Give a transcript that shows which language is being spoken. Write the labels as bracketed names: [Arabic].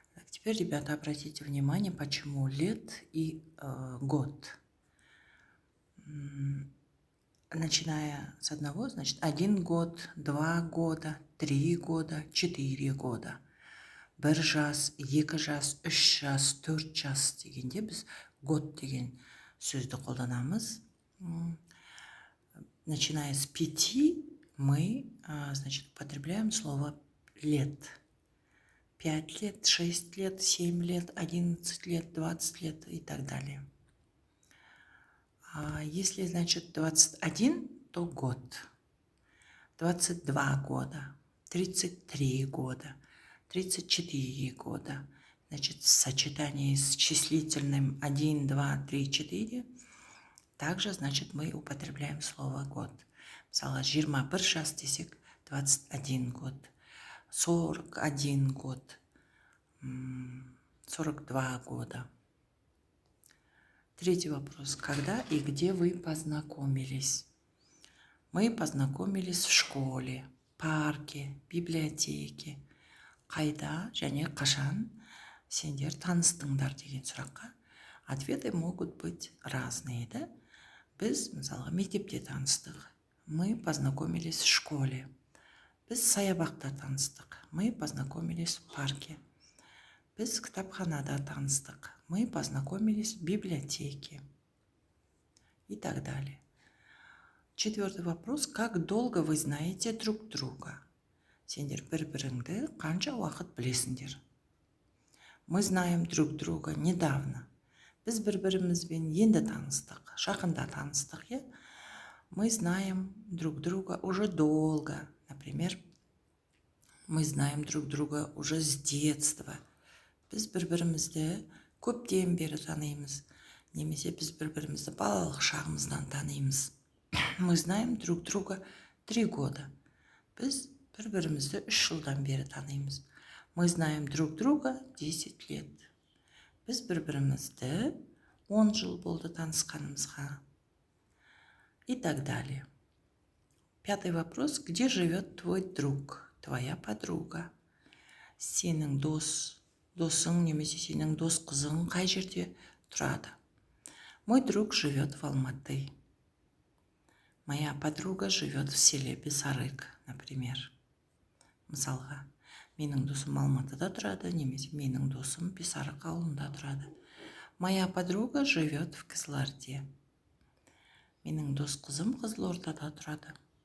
[Russian] Теперь, ребята, обратите внимание, почему лет и год. Начиная с одного, значит, 1 год, 2 года, 3 года, 4 года. [Kazakh] 1 жас, 2 жас, 3 жас, 4 жас дегенде біз год деген сөзді қолданамыз. [Russian] Начиная с 5 мы, значит, употребляем слово лет. 5 лет, 6 лет, 7 лет, 11 лет, 20 лет и так далее. Если, значит, 21, то год. 22 года, 33 года, 34 года. Значит, в сочетании с числительным 1, 2, 3, 4, также, значит, мы употребляем слово год. [Kazakh] Мысалы, 21 жас десек, [Russian] 21 год. 41 год, 42 года. Третий вопрос. Когда и где вы познакомились? Мы познакомились в школе, парке, библиотеке. [Kazakh] Қайда және қашан сендер таныстыңдар деген сұраққа [Russian] ответы могут быть разные, да? [Kazakh] Біз, мысалы, мектепте таныстық. [Russian] Мы познакомились в школе. [Kazakh] Біз саябақта таныстық. [Russian] Мы познакомились в парке. [Kazakh] Біз кітапханада таныстық. [Russian] Мы познакомились в библиотеке. И так далее. Четвертый вопрос. Как долго вы знаете друг друга? [Kazakh] Сендер бір-біріңді қанша уақыт білесіңдер? [Russian] Мы знаем друг друга недавно. [Kazakh] Біз бір-бірімізбен енді таныстық. Жақында таныстық, е? [Russian] Мы знаем друг друга уже долго. Например, мы знаем друг друга уже с детства. [Kazakh] Біз бір-бірімізді көптен бері танимыз. Немесе біз бір-бірімізді балалық шағымыздан танимыз. [Russian] Мы знаем друг друга 3 года. [Kazakh] Біз бір-бірімізді 3 жылдан бері танимыз. [Russian] Мы знаем друг друга 10 лет. [Kazakh] Біз бір-бірімізді 10 жыл болды танысқанымызға. [Russian] И так далее. Пятый вопрос. Где живет твой друг, твоя подруга? [Kazakh] Сенің досың немесе сенің дос қызың қай жерде тұрады? [Russian] Мой друг живет в Алматы. Моя подруга живет в селе Бесарык, например. [Kazakh] Мысалға, менің досым Алматыда тұрады, немесе менің досым Бесарык ауылында тұрады. [Russian] Моя подруга живет в Кызылорде. [Kazakh] Менің дос қызым Қызылордада тұрады.